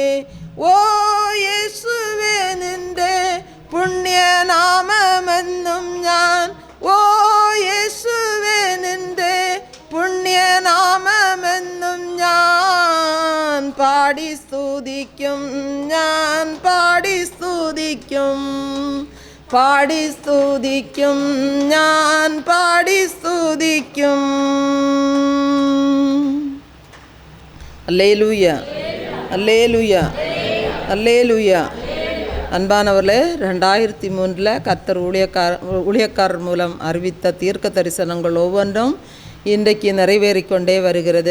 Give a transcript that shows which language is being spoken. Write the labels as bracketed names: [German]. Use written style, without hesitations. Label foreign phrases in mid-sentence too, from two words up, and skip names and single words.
[Malayalam] ഓ യേശുവേ, നിന്റെ പുണ്യനാമമെന്നും ഞാൻ, ഓ യേശുവേ, നിന്റെ പുണ്യനാമമെന്നും ഞാൻ പാടി സ്തുതിക്കും, ഞാൻ പാടി സ്തുതിക്കും, പാടി സ്തുതിക്കും, ഞാൻ പാടി സ്തുതിക്കും. [Tamil] அல்லேலூய, அல்லேலூய, அல்லேலூய. அன்பானவர்களே, 2003 கர்த்தர் ஊழியக்காரர் மூலம் அறிவித்த தீர்க்க தரிசனங்கள் ஒவ்வொன்றும் இன்றைக்கு நிறைவேறிக்கொண்டே வருகிறது.